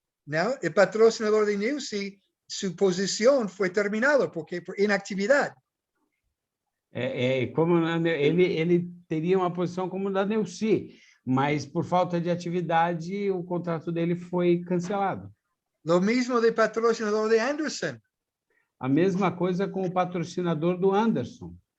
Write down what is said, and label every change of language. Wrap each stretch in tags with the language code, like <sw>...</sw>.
<pt>Não, o patrocinador de Newsy, su posição foi terminada por inatividade. Como ele teria uma posição como da Neuci, mas por falta de atividade o contrato dele foi cancelado.</pt> <es>Lo mismo de patrocinador de Anderson.</es> <pt>A mesma coisa com o patrocinador do Anderson.</pt>